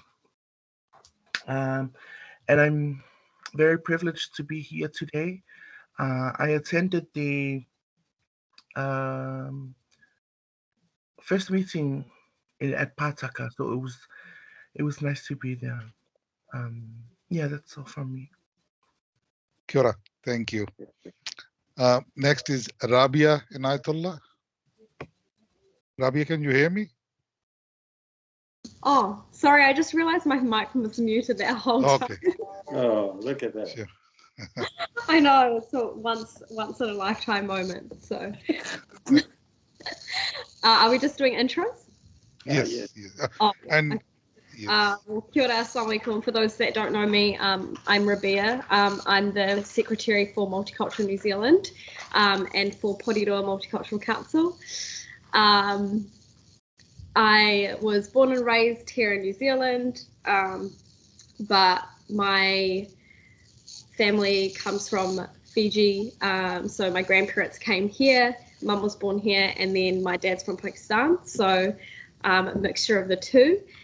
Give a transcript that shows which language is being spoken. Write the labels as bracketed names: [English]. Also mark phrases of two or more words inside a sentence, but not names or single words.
[English] And I'm very privileged to be here today. I attended the first meeting at Pataka, so it was nice to be there. Yeah, that's all from me. [Māori] Kia ora. [English] Thank you. Next is Rabia Inayatullah. Rabia, can you hear me? Oh, sorry, I just realized my mic was muted that whole time. Oh, look at that. Sure. I know, it's a once in a lifetime moment. So are we just doing intros? Yes. Yes. And yes. [Māori] Kia ora, [Arabic] السلام عليكم. [English] For those that don't know me, I'm Rabia. I'm the Secretary for Multicultural New Zealand and for Porirua Multicultural Council. I was born and raised here in New Zealand, but my family comes from Fiji, so my grandparents came here, mum was born here, and then my dad's from Pakistan, so a mixture of the two.